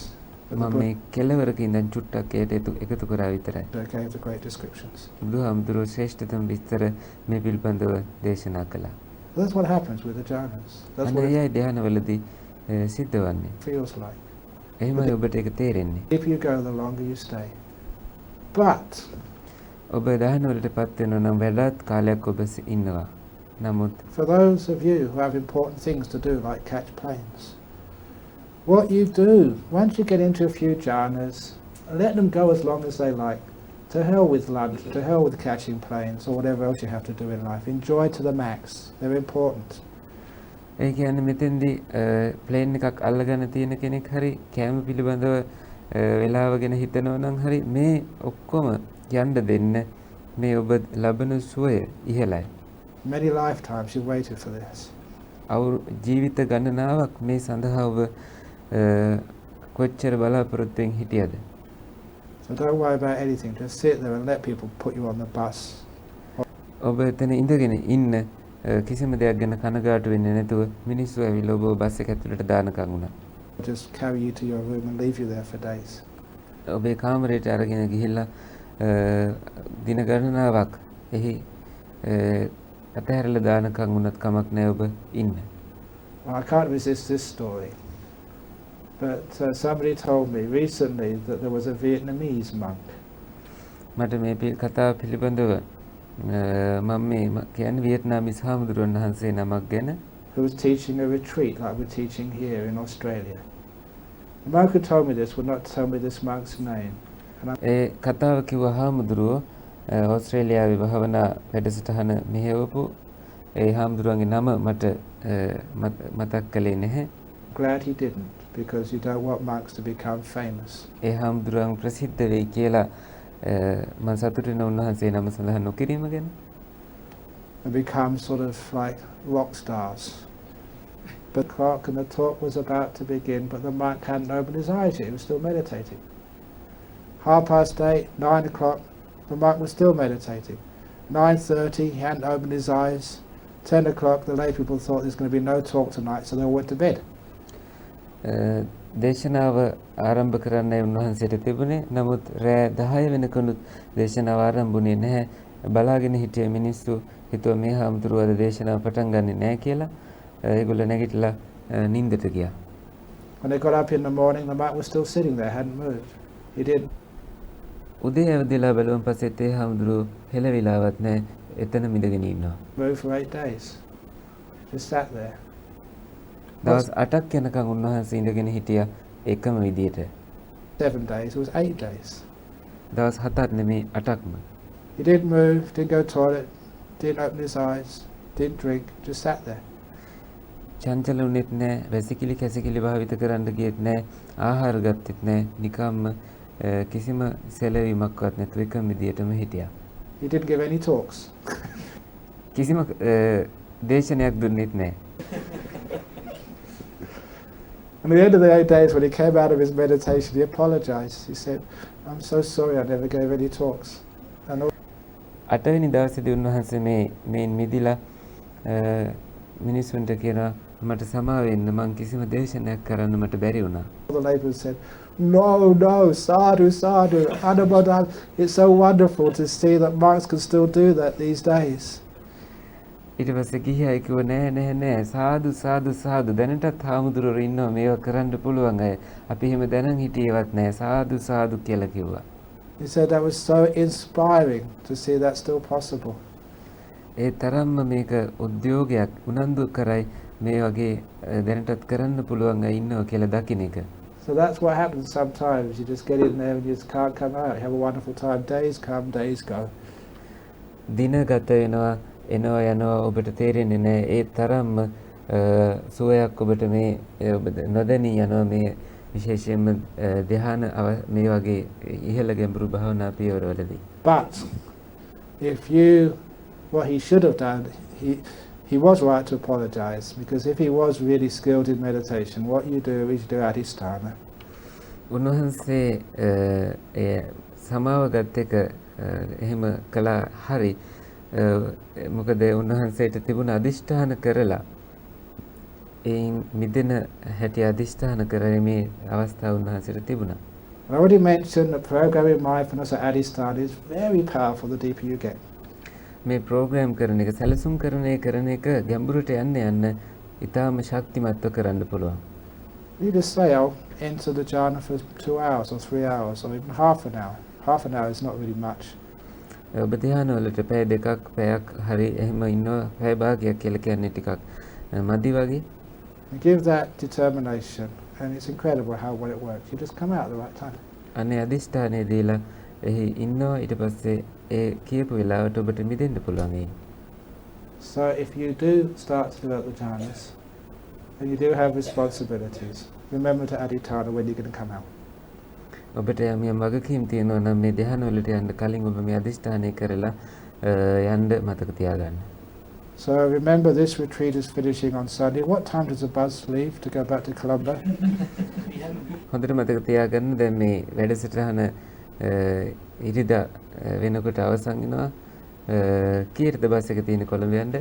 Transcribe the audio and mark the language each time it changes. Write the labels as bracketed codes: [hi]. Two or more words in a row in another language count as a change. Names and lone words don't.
[si] මම මේ කෙළවරක ඉඳන් චුට්ටක් එකතු කරා විතරයි. [en] Gave the great descriptions. [si] බුදුහාමුදුරුවෝ ශ්‍රේෂ්ඨතම විස්තර මේ පිළිබඳව දේශනා කළා. [en] That's what happens with the jhanas. That's what [si] it ධ්‍යානවලදී සිද්ධ වන්නේ. [en] Feels like. [si] එහෙමයි ඔබට ඒක තේරෙන්නේ. [en] If you go, the longer you stay. But [si] ඔබ ධ්‍යානවලටපත් වෙනවා නම් වැඩත් කාලයක් ඔබ ඉන්නවා. නමුත් [en] for those of you who have important things to do, like catch planes, what you do once you get into a few jhanas, let them go as long as they like. To hell with lunch, to hell with catching planes, or whatever else you have to do in life. Enjoy to the max. They're important. [si] ඒ කියන්නේ මෙතෙන්දී ප්ලේන් එකක් අල්ලගෙන තියෙන කෙනෙක් හරි කැම පිළිබඳව වෙලාව ගැන හිතනවා නම් හරි මේ ඔක්කොම යන්න දෙන්න. මේ ඔබ ලබන සුවය ඉහළයි. [en] Many lifetimes you waited for this. [si] ජීවිත ගණනාවක් මේ සඳහා ඔබ කොච්චර බලාපොරොත්තුෙන් හිටියද? [en] So don't worry about anything. Just sit there and let people put you on the bus. [si] ඔබ එතන ඉඳගෙන ඉන්න කිසිම දෙයක් ගැන කනගාටු වෙන්නේ නැතුව මිනිස්සු ඇවිල්ලා ඔබ බස් එක ඇතුළට දානකම් උනා. [en] Just carry you to your room and leave you there for days. [si] ඔබේ කාමරයට අරගෙන ගිහිල්ලා දින ගණනාවක් එහි අතහැරලා දානකම් උනත් කමක් නැහැ ඔබ ඉන්න. [en] I can't resist this story. But somebody told me recently that there was a Vietnamese monk. [si] මට මේ කතාව පිළිබඳව මම මේ කියන්නේ වියට්නාමීස් හාමුදුරුවෝ වහන්සේ නමක් ගැන [en] who was teaching a retreat like we're teaching here in Australia. The monk who told me this would not tell me this monk's name. [si] ඒ කතාව කිව්ව හාමුදුරුවෝ ඕස්ට්‍රේලියාවේ භාවනා වැඩසටහන මෙහෙවපු ඒ හාමුදුරුවන්ගේ නම මට මතක් කළේ නැහැ. [en] Glad he didn't, because you don't want monks to become famous. [si] ඒ හාමුදුරුවන් ප්‍රසිද්ධ වෙයි කියලා මම සතුටු වෙන උන්වහන්සේ නම සඳහන් නොකිරීම ගැන. [en] And become sort of like rock stars. But the clock and the talk was about to begin, but the monk hadn't opened his eyes yet. He was still meditating. 8:30, 9 o'clock, the monk was still meditating. 9:30, he hadn't opened his eyes. 10 o'clock, the lay people thought there's going to be no talk tonight, so they all went to bed. [si] දේශනාව ආරම්භ කරන්නයි උන්වහන්සේට තිබුණේ. නමුත් රෑ 10 වෙනකනුත් දේශනාව ආරම්භුනේ නැහැ. බලාගෙන හිටිය මිනිස්සු හිතුවා මේ හාමුදුරුවෝ අද දේශනාව පටන් ගන්නෙ නැහැ කියලා. ඒගොල්ලෝ නැගිටලා නිින්දට ගියා. [en] When they got up in the morning, the monk was still sitting there, hadn't moved. He didn't. [si] උදේ ඇවිදලා බලුවන් පස්සෙත් ඒ හාමුදුරුවෝ හෙලවිලාවත් නැහැ. එතන මිදගෙන ඉන්නවා. [en] Moved for 8 days. Just sat there. [si] දවස් 8ක් යනකම් උන්වහන්සේ ඉඳගෙන හිටියා එකම විදියට. [en] 7 days, it was 8 days. [si] දවස් 7ක් නෙමෙයි 8ක්ම. [en] He didn't move, didn't go to the toilet, didn't open his eyes, didn't drink, just sat there. [si] චංචල වුණෙත් නැහැ, වැසිකිලි කැසිකිලි භාවිත කරන්න ගියෙත් නැහැ, ආහාර ගත්තෙත් නැහැ, නිකම්ම කිසිම සැලවීමක්වත් නැතුව එකම විදියටම හිටියා. [en] He didn't give any talks. [si] කිසිම දේශනයක් දුන්නෙත් නැහැ. [en] And at the end of the 8 days, when he came out of his meditation, he apologized. He said, I'm so sorry I never gave any talks. And [si] 8වෙනි දවසේදී උන්වහන්සේ මේන් මිදිලා මිනිසුන්ට කියනවා මට සමා වෙන්න මං කිසිම දේශනයක් කරන්න මට බැරි වුණා. [en] the labourers said, no, [pi] sadhu, sadhu, Anubodha. [en] It's so wonderful to see that monks can still do that these days. [si] ඊට පස්සේ ගිහියා කිව්වා නෑ සාදු සාදු සාදු දැනටත් හාමුදුරුවෝ ඉන්නවා මේවා කරන්න පුළුවන් අය. අපි එහෙම දැනන් හිටියේවත් නෑ සාදු සාදු කියලා කිව්වා. [en] He said that was so inspiring to see that still possible. [si] ඒ තරම්ම මේක උද්‍යෝගයක් උනන්දු කරයි මේ වගේ දැනටත් කරන්න පුළුවන් අය ඉන්නවා කියලා දකින්න එක. [en] So that's what happens sometimes. You just get in there and you just can't come out. You have a wonderful time. Days come, days go. [si] දින ගත වෙනවා එනවා යනවා ඔබට තේරෙන්නේ නැහැ. ඒ තරම්ම සුවයක් ඔබට මේ ඔබ නොදැනී යනවා මේ විශේෂයෙන්ම ධ්‍යාන මේ වගේ ඉහළ ගැඹුරු භාවනා පියවරවලදී. [en] But if what he should have done, he was right to apologize, because if he was really skilled in meditation, what you do is you do adhisthana. [si] උන්වහන්සේ සමාව ගත් එක එහෙම කළා හරි. මොකද උන්වහන්සේට තිබුණ අදිෂ්ඨාන කරලා එයින් මිදෙන හැටි අදිෂ්ඨාන කරීමේ අවස්ථාව උන්වහන්සේට තිබුණා. [en] I already mentioned that programming mindfulness at adhisthana is very powerful the deeper you get. [si] මේ ප්‍රෝග්‍රෑම් කරන එක සැලසුම් කරන එක ගැඹුරට යන්න ඉතාම ශක්තිමත්ව කරන්න පුළුවන්. [en] You just say, I'll enter the jhana for 2 hours or 3 hours or even half an hour. Half an hour is not really much. [si] ඔබ ධ්‍යාන වලට පැය දෙකක් පැයක් හරි එහෙම ඉන්නවා. පැය භාගයක් කියලා කියන්නේ ටිකක් මදි වගේ. [en] And give that determination, and it's incredible how well it works. You just come out at the right time. [si] අනේ අදිෂ්ඨානය දීලා එහි ඉන්නවා. ඊට පස්සේ ඒ කියපු වෙලාවට ඔබට මිදෙන්න පුළුවන්. [en] So if you do start to develop the jhanas, and you do have responsibilities, remember to adhitthana when you're going to come out. [si] ඔබට යම් වගකීම් තියෙනවා නම් මේ ධ්‍යාන වලට යන්න කලින් ඔබ මේ අදිෂ්ඨානය කරලා යන්න මතක තියාගන්න. [en] So remember, this retreat is finishing on Sunday. What time does the bus leave to go back to Colombo? [si] හොඳට මතක තියාගන්න දැන් මේ වැඩසටහන ඉරිදා වෙනකොට අවසන් වෙනවා. කීයටද බස් එක තියෙන්නේ කොළඹ යන්න?